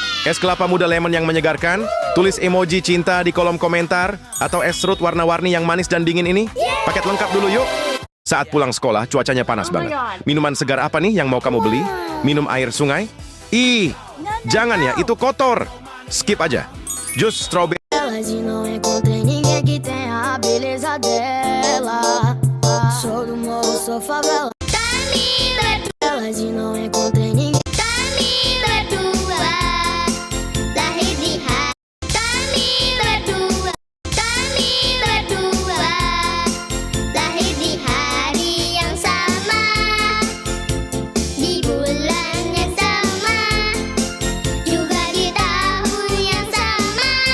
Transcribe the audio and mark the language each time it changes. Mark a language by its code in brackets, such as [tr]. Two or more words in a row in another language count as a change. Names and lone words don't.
[id] Es kelapa muda lemon yang menyegarkan. Tulis emoji cinta di kolom komentar. Atau es serut warna-warni yang manis dan dingin ini. Paket lengkap dulu yuk. Saat pulang sekolah, cuacanya panas banget. Minuman segar apa nih yang mau kamu beli? Minum air sungai? Ih, jangan ya, itu kotor. Skip aja. Jus strawberry. [pt] Sou do morro, sou favela. Ela de não encontrei ninguém. [id] Camila tua, lahir di hati. Camila tua, lahir di hari yang sama, di bulan yang sama, juga di tahun yang sama.